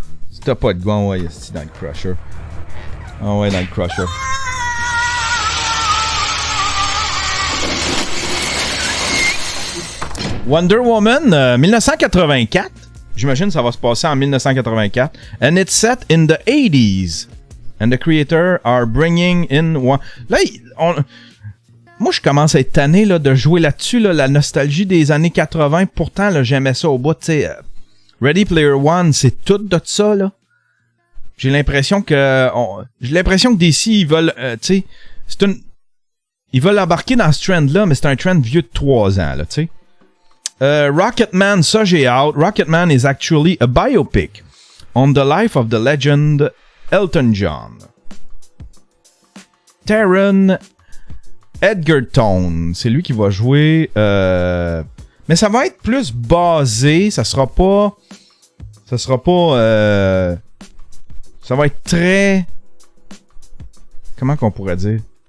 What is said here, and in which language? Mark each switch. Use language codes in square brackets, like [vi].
[fr] Si t'as pas de goût, ouais, esti dans le Crusher. Ah ouais, dans le Crusher. Wonder Woman, 1984. J'imagine que ça va se passer en 1984. [en] And it's set in the 80s. And the creators are bringing in... [fr] Là, moi, je commence à être tanné là, de jouer là-dessus, là, la nostalgie des années 80. Pourtant, là, j'aimais ça au bout. Tu sais, Ready Player One, c'est tout de ça. Là. J'ai l'impression que DC, ils veulent... tu sais, ils veulent embarquer dans ce trend-là, mais c'est un trend vieux de 3 ans. Là, tu sais. Rocketman, ça j'ai out. [en] Rocketman is actually a biopic on the life of the legend Elton John. [fr] Taron Egerton, c'est lui qui va jouer. Mais ça va être plus basé. Ça va être très. Comment qu'on pourrait dire?